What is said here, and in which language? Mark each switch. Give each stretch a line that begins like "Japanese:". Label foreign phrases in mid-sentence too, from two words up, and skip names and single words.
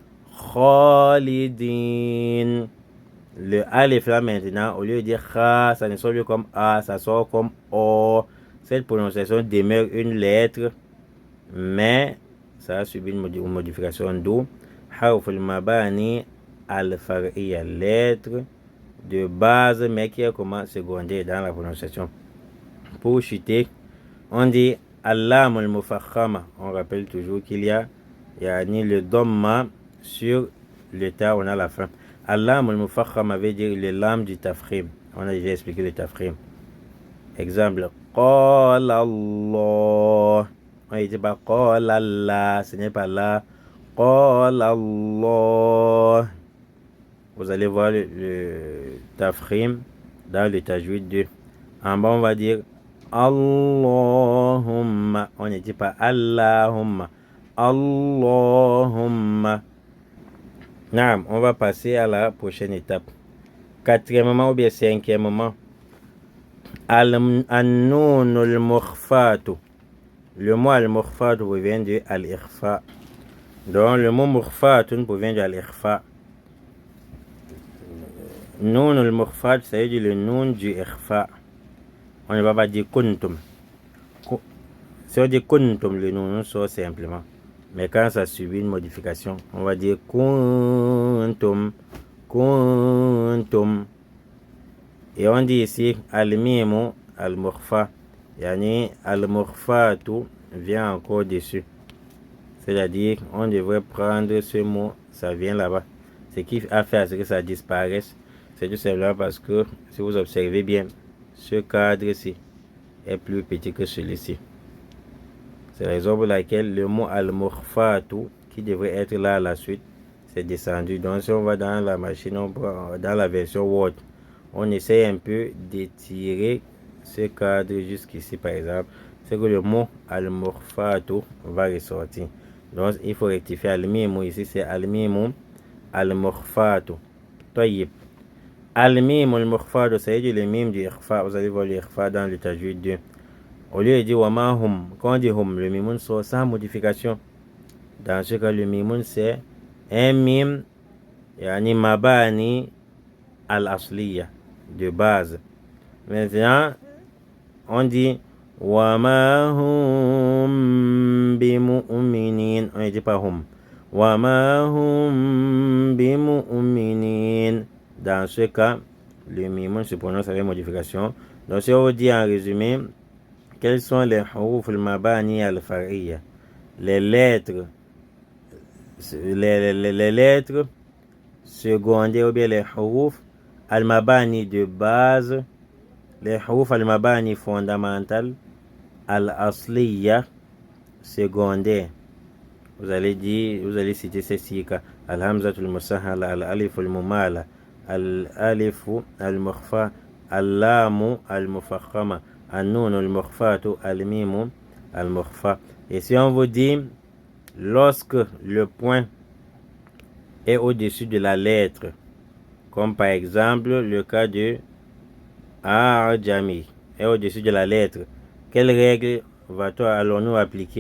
Arabic: Khalidin.
French: Le alif là maintenant, au lieu de dire Kha, ça ne sort plus comme A, ça sort comme O. Cette prononciation demeure une lettre, mais ça a subi une modification d'où
Arabic: حرف المباني الفرعية,
French: lettre de base, mais qui est comment secondaire dans la prononciation. Pour chuter, on dit
Arabic: اللام المفخمة.
French: On rappelle toujours qu'il y a le Dhamma sur le ta, on a la fin.
Arabic: اللام المفخمة
French: veut dire le lam du tafkhim. On a déjà expliqué le tafkhim. Exemple,
Arabic: قال الله.
French: On ne dit pas
Arabic: قال الله,
French: ce n'est pas là.
Arabic: قال الله.
French: Vous allez voir le tafkhim dans le tajwid 2. En bas, on va dire Allahumma. On ne dit pas Allahumma. Allahumma.
Arabic: Naam,
French: on va passer à la prochaine étape. Quatrièmement ou bien cinquièmement.
Arabic: النون المخفاة.
French: Le mot al-mukhfatu provient de al-ikhfa. Donc le mot mukhfatun provient de al-ikhfa.
Arabic: نون المخفاة,
French: ça veut dire le nun du ikhfa. On ne va pas dire kuntum. Si on dit kuntum, le nun sort simplement. Mais quand ça subit une modification, on va dire kuntum, kuntum. Et on dit ici
Arabic: الميم المخفى. يعني المخفاة
French: vient encore dessus. C'est-à-dire, on devrait prendre ce mot, ça vient là-bas. Ce qui a fait à ce que ça disparaisse, c'est tout simplement parce que, si vous observez bien, ce cadre-ci est plus petit que celui-ci. C'est la raison pour laquelle le mot al-mukhfatu, qui devrait être là à la suite, c'est descendu. Donc si on va dans la machine, dans la version Word, on essaie un peu d'étirer ce cadre jusqu'ici par exemple. C'est que le mot al-mukhfatu va ressortir. Donc il faut rectifier al-mimu. Ici c'est
Arabic: الميم المخفاة.
French: Tayyib.
Arabic: الميم المخفاة,
French: ça veut dire le mime du ikhfa. Vous allez voir l'ikhfa dans le tajwid 2. Au lieu de dire
Arabic: وما هم,
French: quand on dit hum, le mimoun sort sans modification. Dans ce cas, le mimoun c'est un mime,
Arabic: يعني مباني الأصلية,
French: de base. Maintenant, on dit
Arabic: وما هم بمؤمنين.
French: On ne dit pas hum.
Arabic: وما هم بمؤمنين.
French: Dans ce cas, le mimoun se prononce avec modification. Donc, si on vous dit en résumé, quels sont les
Arabic: حروف المباني الفرعية?
French: Les lettres secondaires ou bien les
Arabic: حروف المباني
French: de base, les
Arabic: حروف المباني
French: fondamentales, al-asliya secondaire. Vous allez citer ces 6 cas.
Arabic: الهمزة المسهلة، الألف الممالة، الألف المخفى، اللام المفخمة، النون المخفاة، الميم المخفى.
French: Et si on vous dit, lorsque le point est au-dessus de la lettre, comme par exemple le cas de Arjami, est au-dessus de la lettre, quelle règle allons-nous appliquer?